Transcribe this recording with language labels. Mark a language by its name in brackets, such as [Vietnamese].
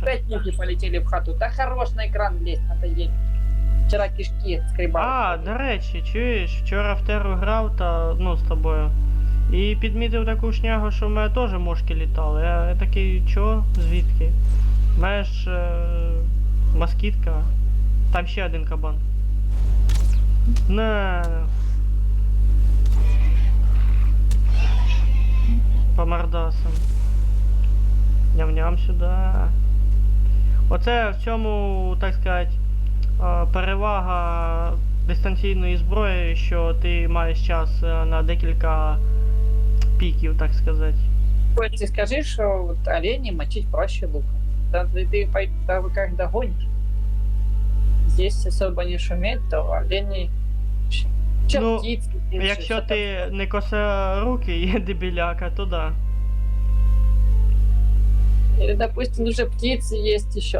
[Russian] Опять ноги полетели в хату. Да хорош на экран лезть, надоели. Вчера кишки скребал. [Ukrainian] А, до речі, чуєш, вчора в теру грав та ну з тобою. І підмітив таку шнягу, що в мене теж мошки літали. Я такий, чо? Звідки? В мене ж москітка. Там ще один кабан. На. По мордасам. Ням-ням сюди. Оце в цьому, так сказати, перевага дистанційної зброї, що ти маєш час на декілька піків, так сказати. [Russian] Костя, скажи, что вот оленей мочить проще лука. Да, ты когда гонишь, здесь особо не шуметь, то оленей... Чем Ну, птиц, [Ukrainian] Якщо ти не косорукий дебіляка, то да. [Russian] Или, допустим, уже птицы есть еще.